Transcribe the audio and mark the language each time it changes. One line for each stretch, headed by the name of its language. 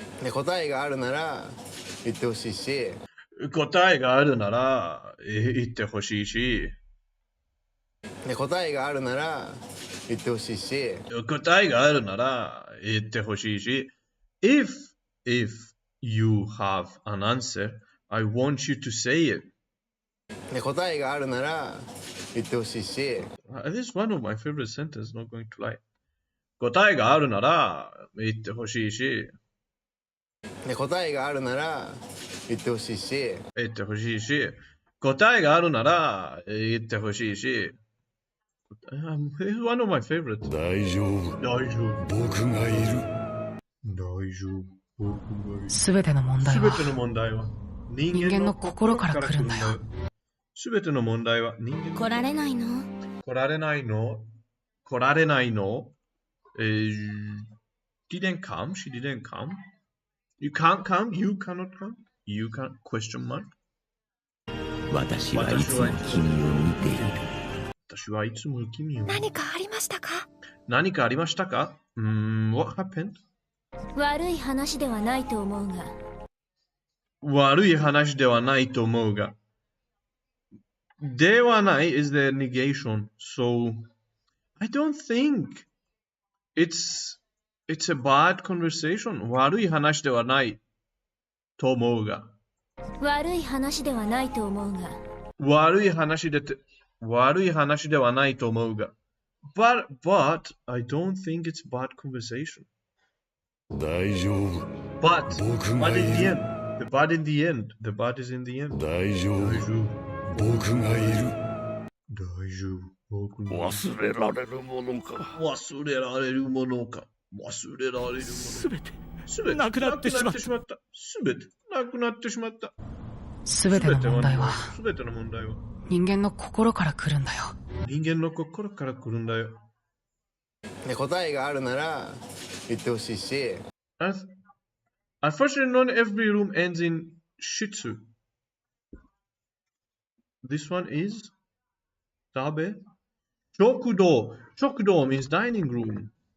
Japanese: 答えがあるなら言ってほしいし。答えがあるなら言ってほしいし。答えがあるなら言ってほしいし。答えがあるなら言ってほしいし。
English: If you have an answer, I want you to say it.
Japanese: 答えがあるなら言ってほしいし。
English: This is one of my favorite sentences, not going to lie.
Japanese: 答えがあるなら言ってほしいし。答えがあるなら言ってほしいし。言ってほしいし。答えがあるなら言ってほしいし。
English: It's one of my favorites.
Japanese: 大丈夫。大丈夫。僕がいる。大丈夫。僕がいる。すべての問題は人間の心から来るんだよ。すべての問題は人間の来られないの？来られないの？来られないの？
English: Didn't come. She didn't come. You can't come. You cannot come. You can't. Question mark.
Japanese: 私はいつも君を見ている。私はいつも君を。何かありましたか？何かありましたか？
English: What happened?
Japanese: 悪い話ではないと思うが。悪い話ではないと思うが。
English: ではない is the negation. So, I don't think it's a bad conversation.
Japanese: 悪い話ではないと思うが。悪い話ではないと思うが。悪い話ではないと思うが。
English: But I don't think it's bad conversation.
Japanese: 大丈夫。
English: But
Japanese: 僕がいる。
English: the bad in the end. The bad is in the end.
Japanese: 大丈夫。僕がいる。大丈夫。僕がいる。忘れられるものか。忘れられるものか。忘れられるもの。すべてなくなってしまった。すべてなくなってしまった。すべての問題は人間の心から来るんだよ。人間の心から来るんだよ。答えがあるなら言ってほしいし。
English: Unfortunately, not every room ends in shitsu. This one is tabe. Chokudo. Chokudo means dining room.